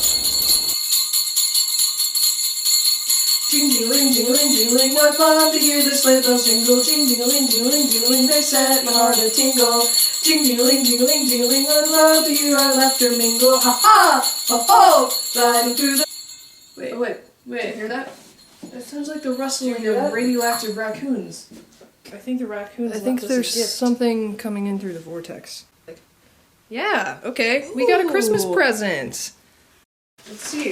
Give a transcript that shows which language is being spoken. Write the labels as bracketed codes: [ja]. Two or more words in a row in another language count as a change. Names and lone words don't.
[en] Ding-ding-ling, ding-a-ling, ding-a-ling, what fun to hear the sleigh bells jingle, jing-jingling, jingling, jingling, they set my heart a tingle. Jing-jingling, jingling, jingling, I love to hear our laughter mingle. Ha-ha! Ho-ho! Riding through the... Wait. Hear that? That sounds like the rustling of radioactive raccoons. I think the raccoons. I think there's something coming in through the vortex. Yeah, okay. We got a Christmas present. Let's see.